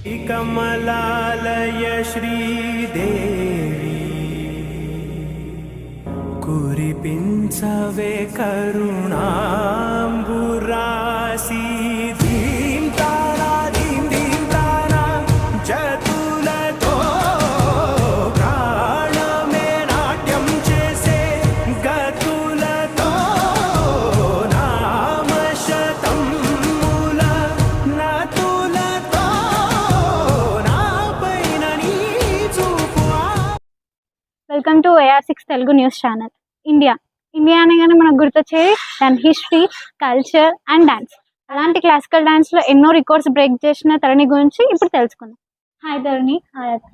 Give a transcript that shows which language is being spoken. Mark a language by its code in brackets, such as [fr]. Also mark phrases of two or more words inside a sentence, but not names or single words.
[te] కమలాలయ శ్రీదేవీ కురిపించవే కరుణాంబురాసి ధీం తారా ధీం ధీం తారా జతులతో ప్రాణమే నాట్యం చేసే గతులతో నామ శతం మూల నతులతో నాపైన నీ చూపువా. [en] Welcome to AR6 Telugu News Channel. [te] ఇండియా అనగానే మనకు గుర్తొచ్చేది దాని హిస్టరీ, [en] culture and dance. [te] అలాంటి [en] classical danceలో [te] ఎన్నో [en] records break [te] చేసిన తరుణి గురించి ఇప్పుడు తెలుసుకుందాం. హాయ్ తరుణి. హాయ్ అక్క.